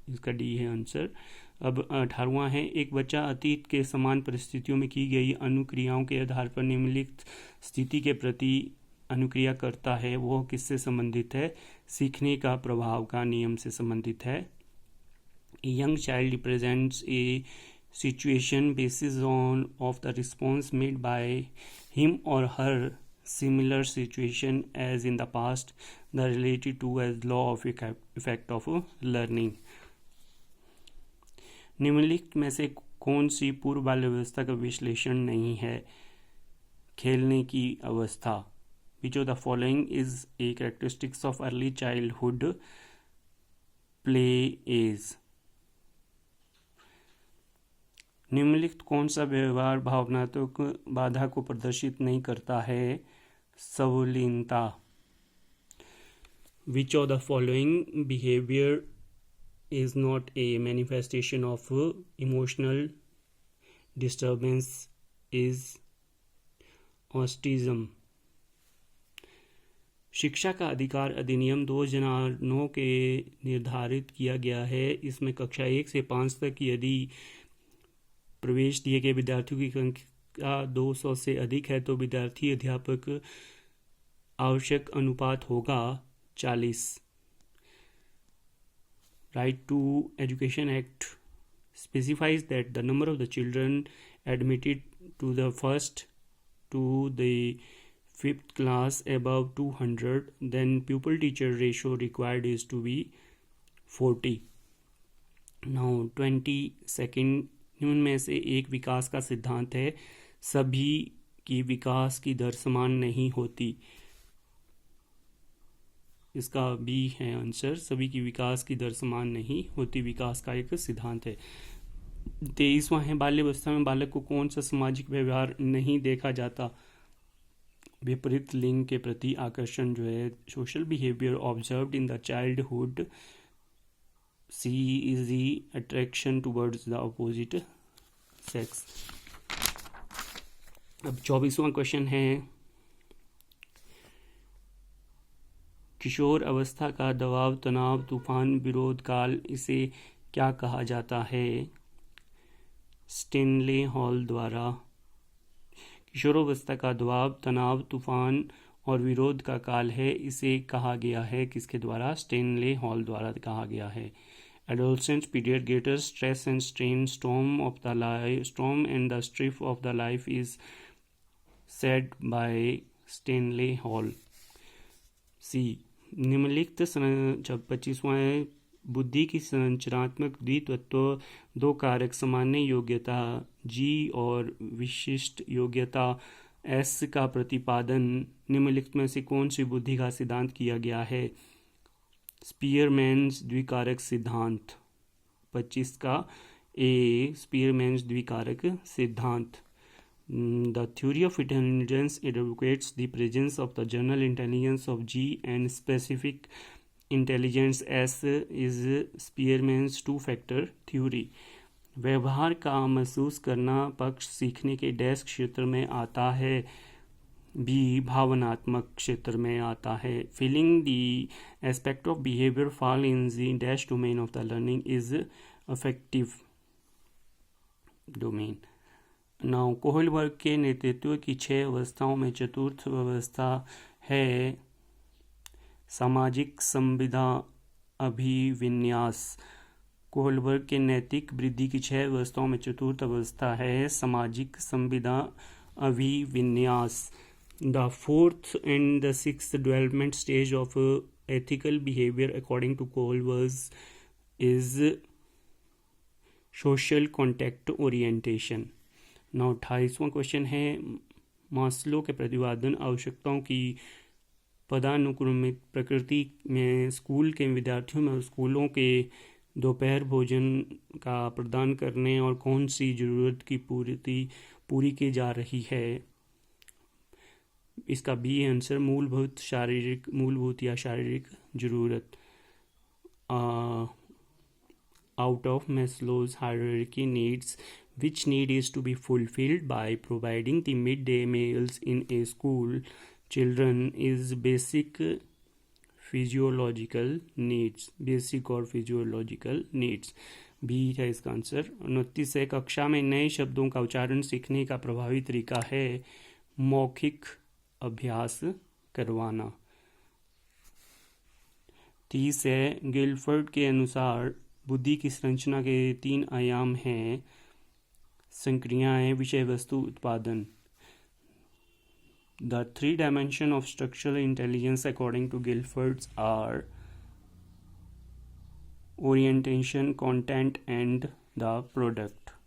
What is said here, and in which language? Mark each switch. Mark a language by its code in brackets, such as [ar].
[hi] इसका डी है आंसर। अब 18वां है, एक बच्चा अतीत के समान परिस्थितियों में की गई अनुक्रियाओं के आधार पर निम्नलिखित स्थिति के प्रति अनुक्रिया करता है, वो किससे संबंधित है? सीखने का प्रभाव का नियम से संबंधित है। [en] A young child represents a situation basis of the response made by him or her similar situation as in the past, the related to as law of effect of learning। [hi] निम्नलिखित में से कौन सी पूर्व बाल्यावस्था का विश्लेषण नहीं है? खेलने की अवस्था। [en] Which of the following is a characteristics of early childhood play age? [hi] निम्नलिखित कौन सा व्यवहार भावनात्मक बाधा को प्रदर्शित नहीं करता है? संवेदनशीलता। [en] Which of the following behavior is not a manifestation of emotional disturbance is autism। [hi] शिक्षा का अधिकार अधिनियम 2009 के निर्धारित किया गया है। इसमें कक्षा 1 से 5 तक यदि प्रवेश दिए गए विद्यार्थियों की संख्या 200 से अधिक है तो विद्यार्थी अध्यापक आवश्यक अनुपात होगा 40। [en] Right to education act specifies that the number of the children admitted to the first to the 5th class above 200, then pupil teacher ratio required is to be 40। Now 22nd, [hi] निम्न में से एक विकास का सिद्धांत है, सभी की विकास की दर समान नहीं होती। इसका बी है आंसर। सभी की विकास की दर समान नहीं होती, विकास का एक सिद्धांत है। 23वां है, बाल्यावस्था में बालक को कौन सा सामाजिक व्यवहार नहीं देखा जाता? विपरीत लिंग के प्रति आकर्षण जो है, [en] Social behaviour observed in the childhood. C is the attraction towards the opposite sex. [hi] अब 24वां क्वेश्चन है, किशोर अवस्था का दबाव, तनाव, तूफान, विरोध काल, इसे क्या कहा जाता है? स्टेनले हॉल द्वारा। किशोरावस्था का दबाव, तनाव, तूफान और विरोध का काल है, इसे कहा गया है किसके द्वारा? स्टेनले हॉल द्वारा कहा गया है। [en] Adolescence period greater stress and strain, storm and the strife of the life is said by Stanley Hall। [hi] सी, निम्नलिखित 25वां है, बुद्धि की संरचनात्मक द्वितत्व दो कारक सामान्य योग्यता जी और विशिष्ट योग्यता एस का प्रतिपादन निम्नलिखित में से कौन सी बुद्धि का सिद्धांत किया गया है? स्पीयरमैन्स द्विकारक सिद्धांत। 25 का ए, स्पीयरमैन्स द्विकारक सिद्धांत। [en] The theory of intelligence advocates the presence of the general intelligence of G and specific intelligence S is Spearman's two-factor theory। [hi] व्यवहार का महसूस करना पक्ष सीखने के डैश क्षेत्र में आता है, बी भावनात्मक क्षेत्र में आता है। [en] Feeling the aspect of behaviour fall in the dash domain of the learning is affective domain. [hi] Now Kohlberg के नेतृत्व की 6 अवस्थाओं में चतुर्थ अवस्था है सामाजिक संविदा अभिविन्यास। कोहलबर्ग के नैतिक वृद्धि की 6 अवस्थाओं में चतुर्थ अवस्था है सामाजिक संविदा अभिविन्यास। [en] The fourth and the sixth development stage of ethical behavior according to Kohlberg is social contact orientation. [hi] Now 28वां question है मास्लो के प्रतिपादन आवश्यकताओं की पदानुक्रमित प्रकृति में स्कूल के विद्यार्थियों में स्कूलों के दोपहर भोजन का प्रदान करने और कौन सी जरूरत की पूरी की जा रही है। इसका बी आंसर मूलभूत या शारीरिक जरूरत। [en] Out of Maslow's hierarchy needs which need is to be fulfilled by providing the midday meals in a school children is basic physiological needs। [hi] Basic और फिजियोलॉजिकल नीड्स बी है इसका आंसर। 29 है कक्षा में नए शब्दों का उच्चारण सीखने का प्रभावी तरीका है मौखिक अभ्यास करवाना। 30 है गिलफर्ड के अनुसार बुद्धि की संरचना के 3 आयाम हैं संक्रियाएं विषय वस्तु उत्पादन। [en] The 3 dimensions of structural intelligence according to Guilford are orientation, content and the product।